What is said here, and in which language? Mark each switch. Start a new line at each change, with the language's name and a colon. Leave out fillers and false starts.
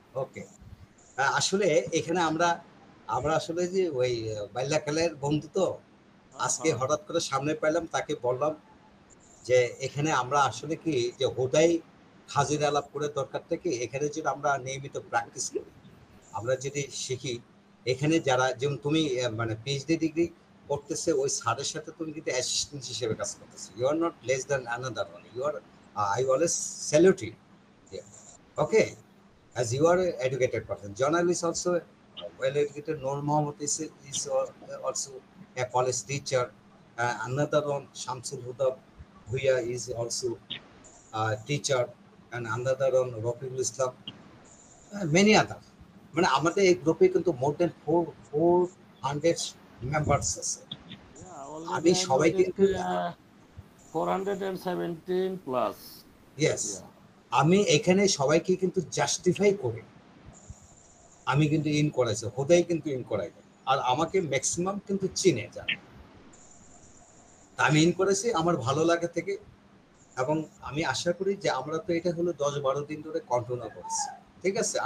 Bangla: ওকে, আসলে এখানে আমরা আসলে যে ওই বাল্যকালের বন্ধু তো, আজকে হঠাৎ করে সামনে পেলাম, তাকে বললাম যে এখানে আমরা আসলে কি যে হোদাই হাজির আলাপ করে দরকার থেকে এখানে যদি আমরা নিয়মিত প্র্যাকটিস করি, আমরা যদি শিখি, এখানে যারা যেমন তুমি মানে পিএইচডি ডিগ্রি করতেছে ওই স্যারের সাথে তুমি কিন্তু অ্যাসিস্ট্যান্ট হিসেবে কাজ করতেছো,
English: You are not less than another one, you are I always salute you. Okay, as you are an educated person, Jonal is also well educated. Noor Mohammed is also a college teacher. Another one, Shamsul Huda Bhuya, is also a teacher, and another one, Rafiul Islam. Many other.
Bangla: মানে আমাদের এই গ্রুপে কিন্তু
English: more than 400 members
Bangla: আছে। আমি সবাইকে
English: 417 plus.
Bangla: Yes, আমি এখানে সবাইকে কিন্তু জাস্টিফাই করে আমি কিন্তু ইন করাইছি, হোদাই কিন্তু ইন করাই, আর আমাকে ম্যাক্সিমাম কিন্তু চিনে জানে, আমি ইন করেছি আমার ভালো লাগে থেকে, এবং আমি আশা করি যে আমরা তো এটা হলো 10-12 দিন ধরে কন্টিনিউ করছি, ঠিক আছে।